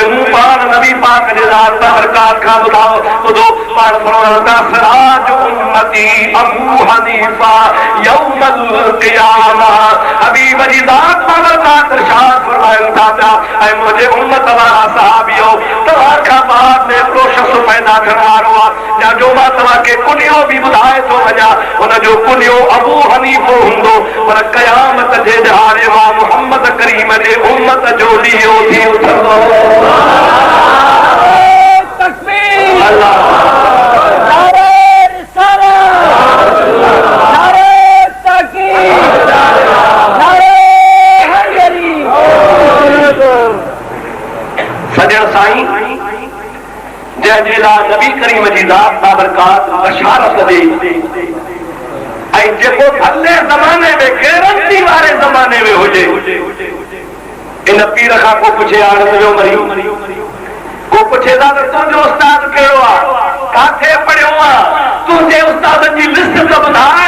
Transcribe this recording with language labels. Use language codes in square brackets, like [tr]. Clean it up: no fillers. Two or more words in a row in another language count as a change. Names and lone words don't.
[sd] मूं पाण नबी पाक जे ज़ात बाबरकात खां ॿुधो पाण फरमाईंदा [ar] سراج أمتي أبو حنيفة يوم القيامة, [sd] हबीब जी ज़ात बाबरकात इरशाद फरमाइनि था पिया ऐं मुंहिंजे उम्मत वारा सहाबियो तव्हां खां बाद में हिकिड़ो शख़्स पैदा थियण वारो आहे जंहिंजो मां तव्हांखे कुनियो बि ॿुधाए थो वञा, हुनजो कुनियो अबू हनीफो हूंदो, पर क़यामत जे ॾिहाड़े मां मुहम्मद करीम जे उम्मत जो ॾींहुं थी उथंदो। तकबीर अल्लाह, नारे रिसालत, नारे तकबीर, नारे हैदरी। सजण साईं जंहिंजे लाइ नबी करीम जी ज़ात बाबरकात बशारत ॾे ऐं जेको भले ज़माने में गैरंटी वारे ज़माने में हुजे, इन पीर खां को पुछे हाणे तुंहिंजो मरी, को पुछे था त तुंहिंजो उस्ताद कहिड़ो आहे, काथे पढ़ियो आहे, तुंहिंजे उस्तादनि जी लिस्ट त ॿुधाए।